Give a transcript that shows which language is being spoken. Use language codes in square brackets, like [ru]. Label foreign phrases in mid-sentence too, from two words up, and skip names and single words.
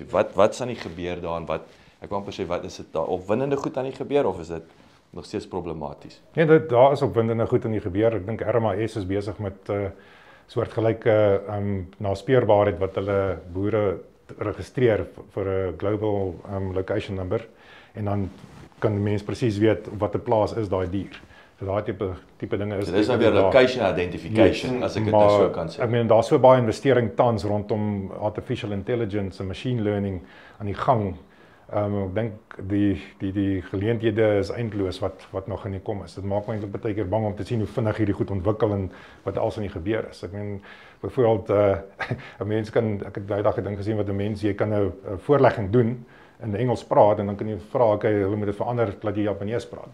[af] Wat staan nie gebeur daarin ek wil amper sê wat is dit daar opwindende goed aan die gebeur of is dit nog steeds problematies? Nee, daar is opwindende goed aan die gebeur. Ek dink RMAS is besig met soortgelyke naspeurbaarheid wat hulle boere registreer vir 'n [en] global location number [af] en dan kan die mens presies weet op watter plaas is daai dier. So daai tipe dinge is. So dis nou weer [en] location identification [af] as ek dit nou so kan sê. Ek meen daar's so baie investering tans rondom [en] artificial intelligence [af] en [en] machine learning [af] aan die gang. Ek dink die geleenthede is eindeloos wat nog in die kom is. Dit maak my eintlik baie keer bang om te sien hoe vinnig hierdie goed ontwikkel en wat als in die gebeur is. Ek meen byvoorbeeld 'n mens kan ek het daai dag gedink gesien wat 'n mens jy kan nou 'n voorlegging doen in Engels praat en dan kan jy vra okay, hulle moet dit verander dat jy Japanees praat.